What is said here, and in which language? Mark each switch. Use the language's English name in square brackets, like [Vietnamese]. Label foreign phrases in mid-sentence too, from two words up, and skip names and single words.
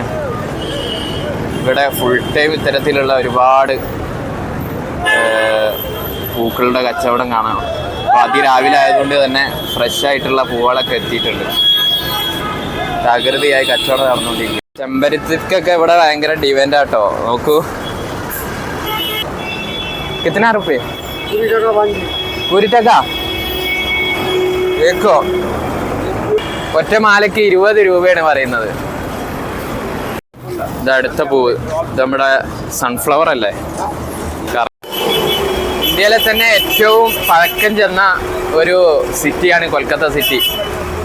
[Malayalam] ഇവിടെ [English] full time [Malayalam] ഇത്തരത്തിലുള്ള ഒരുപാട് പൂക്കളുടെ കച്ചവടം കാണാം. അപ്പോൾ അതിരാവിലെ ആയതുകൊണ്ട് തന്നെ ഫ്രഷ് ആയിട്ടുള്ള പൂവുകളൊക്കെ എത്തിയിട്ടുണ്ട്. തകൃതിയായി കച്ചവടം നടന്നുകൊണ്ടിരിക്കും. ചെമ്പരത്തിക്കൊക്കെ ഇവിടെ ഭയങ്കര ഡിവൻ്റാട്ടോ. നോക്കൂ, [Hindi] कितना रुपये? [Bangla] 20 টাকা একো. [Malayalam] ഒറ്റ മാലയ്ക്ക് 20 രൂപയാണ് പറയുന്നത്. ഇത് അടുത്ത പൂവ്, ഇത് നമ്മുടെ സൺഫ്ലവർ അല്ലേ. ഇന്ത്യയിലെ തന്നെ ഏറ്റവും പഴക്കം ചെന്ന ഒരു സിറ്റിയാണ് കൊൽക്കത്ത സിറ്റി.